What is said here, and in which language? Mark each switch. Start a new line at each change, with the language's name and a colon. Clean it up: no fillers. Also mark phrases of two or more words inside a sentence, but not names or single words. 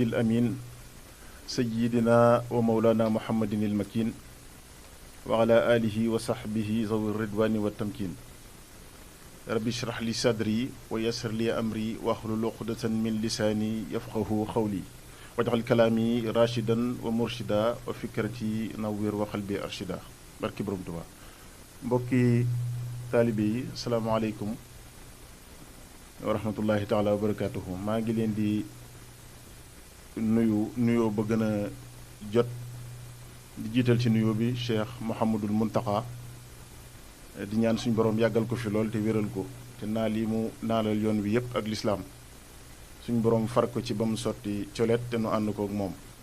Arabic: الأمين سيدنا ومولانا محمد المكين وعلى آله وصحبه ذوي الرضوان والتمكين ربي اشرح لي صدري ويسر لي أمري واحلل عقدة من لساني يفقهوا قولي واجعل كلامي راشدا ومرشدا وفكرتي نوّر وقلبي أرشدا
Wolof: barki borom Tuubaa mbokki taalibe yi
Arabic: السلام عليكم ورحمة الله تعالى وبركاته
Wolof: maa ngi leen di nuyoo ba gën a jot di jiital ci nuyoo bi Cheikh Mouhamadul Muntaqa di ñaan suñu borom yàggal ko fi lool te wéral ko te naal yi mu naalal yoon wi yépp ak lislaam suñu borom far ko ci ba mu sotti colet te nu ànd ko ak moom